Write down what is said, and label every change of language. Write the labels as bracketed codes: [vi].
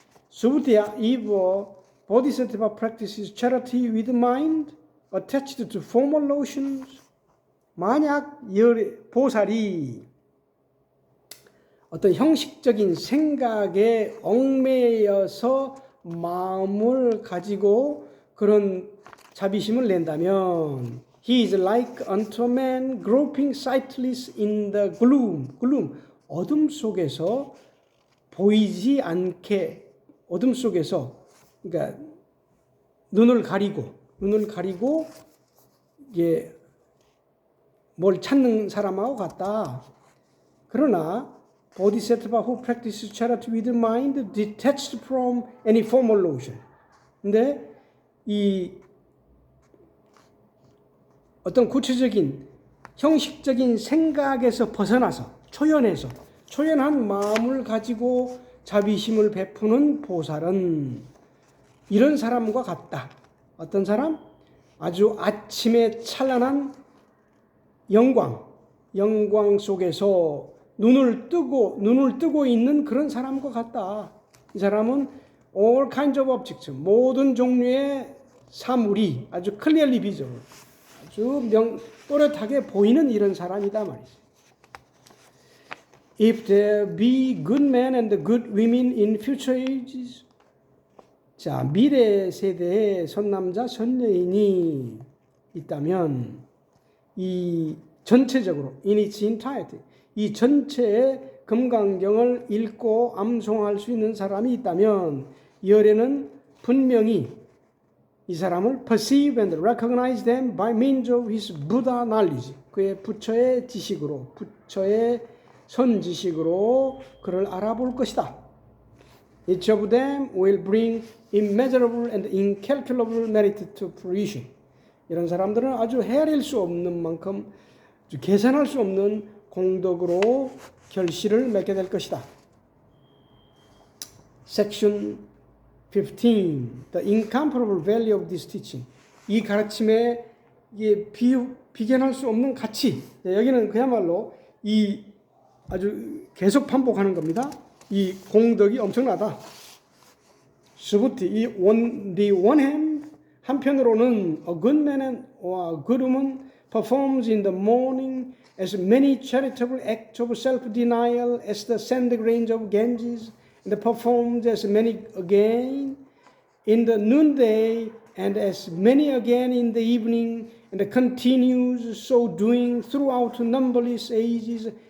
[en] 수부티야, if Bodhisattva practices charity with mind attached to formal notions, [ko] 만약 보살이 어떤 형식적인 생각에 얽매여서 마음을 가지고 그런 자비심을 낸다면 [en] he is like unto a man groping sightless in the gloom. [ko] 어둠 속에서 보이지 않게 어둠 속에서 그러니까 눈을 가리고 이게 뭘 찾는 사람하고 같다. 그러나 [en] Bodhisattva who practices charity with mind detached from any formal notion. [ko] 근데 이 어떤 구체적인 형식적인 생각에서 벗어나서 초연한 마음을 가지고 자비심을 베푸는 보살은 이런 사람과 같다. 어떤 사람? 아주 아침에 찬란한 영광 속에서 눈을 뜨고 있는 그런 사람과 같다. 이 사람은 [en] all kinds of objects, [ko] 모든 종류의 사물이 아주 [en] clearly visible, [ko] 아주 또렷하게 보이는 이런 사람이다 말이지. [en] If there be good men and good women in future ages, [ko] 자, 미래 세대에 선남자, 선여인이 있다면 이 전체적으로 [en] in its entirety, [ko] 이 전체의 금강경을 읽고 암송할 수 있는 사람이 있다면 열애는 분명히 이 사람을 [en] perceive and recognize them by means of his Buddha knowledge. [ko] 그의 부처의 지식으로, 부처의 선지식으로 그를 알아볼 것이다. [en] Each of them will bring immeasurable and incalculable merit to fruition. [ko] 이런 사람들은 아주 헤아릴 수 없는 만큼, 계산할 수 없는 공덕으로 결실을 맺게 될 것이다. [en] Section 15. The incomparable value of this teaching. [ko] 이 가르침에 비견할 수 없는 가치. 여기는 그야말로 이 아주 계속 반복하는 겁니다. 이 공덕이 엄청나다. [en] 수부티, the one hand, [ko] 한편으로는 [en] a good man or a good woman performs in the morning as many charitable acts of self-denial as the sand grains of Ganges, and performs as many again in the noonday, and as many again in the evening, and continues so doing throughout numberless ages.